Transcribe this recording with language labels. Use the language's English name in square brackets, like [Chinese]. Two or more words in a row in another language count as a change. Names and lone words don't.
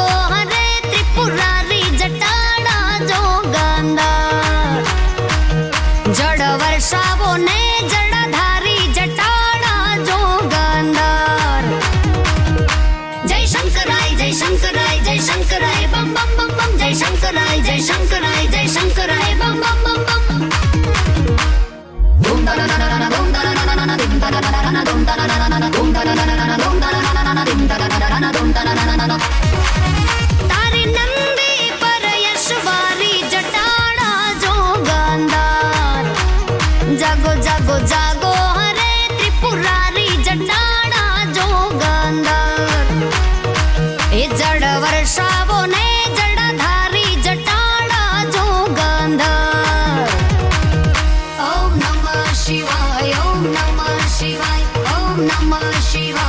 [Gujarati] હરે ત્રિપુરારી જટાડા જોગંદાર જળ વર્ષાવો ને જળધારી જટાડા જોગંદાર જય શંકરાય જય શંકરાય જય શંકરાય બમ બમ બમ બમ જય શંકરાય જય શંકરાય જય શંકરાય બમ બમ બમ બમ Dum da na na na na dum da na na na na dum da na na na dum da na na na dum da na na na dum da na na na dum da na na dum da na na તારી નંદી પર યશવારી જટાડા જોગંદાર જાગો જાગો જાગો હરે ત્રિપુરારી જટાડા જોગંદાર એ જળ વર્ષાવો ને જળધારી જટાડા જોગંદાર [Sanskrit] ॐ नमः शिवाय ॐ नमः शिवाय ॐ नमः शिवाय